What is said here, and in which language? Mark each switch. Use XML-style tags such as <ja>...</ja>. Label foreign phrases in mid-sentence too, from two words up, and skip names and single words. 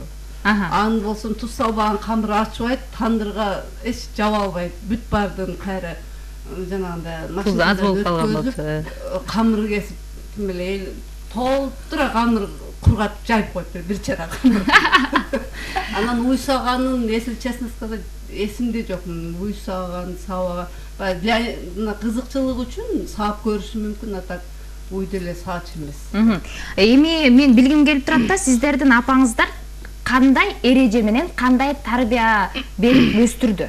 <ky>Анын болсун туз салбаган камыр ачыбайт, тандырга эч жаба албайт. Бүт бардын кайра жанагындай машинада өткөзүп, камыр кесип, ким эле толтура камыр кургатып жайып коюптур, бир чара камыр. Анан уйсаганын,</ky> <ru>если честно сказать,</ru> <ky>эсимде жок. Уйсаган, сабаган, для кызыкчылык үчүн саап көрүшү мүмкүн,</ky> <ru>а так</ru> <ky>уйду эле саач эмес. Эми мен билгим келип турат да, сиздердин апаңыздар кандай эреже менен, кандай тарбия берип өстүрдү?</ky>